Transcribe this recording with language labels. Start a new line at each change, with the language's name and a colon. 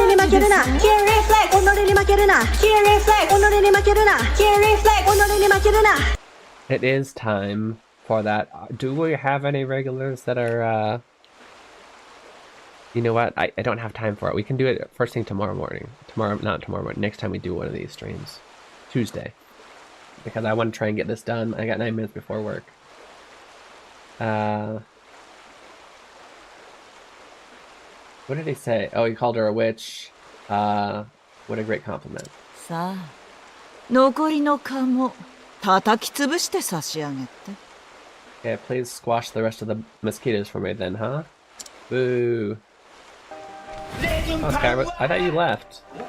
Japanese: に負けるな Keen Reflex 己に負けるな Keen Reflex 己に負けるな Keen Reflex 己に負けるな
English: It is time for that. Do we have any regulars that are, you know what? I don't have time for it. We can do it first thing tomorrow morning. Not tomorrow morning. Next time we do one of these streams. Tuesday. Because I want to try and get this done. I got 9 minutes before work. What did he say? Oh, he called her a witch. What a great compliment.
Japanese: さあ、残りの蚊も叩き潰して差し上げて。
English: Yeah, please squash the rest of the mosquitoes for me then, huh? Boo. Oh, Sky, I thought you left.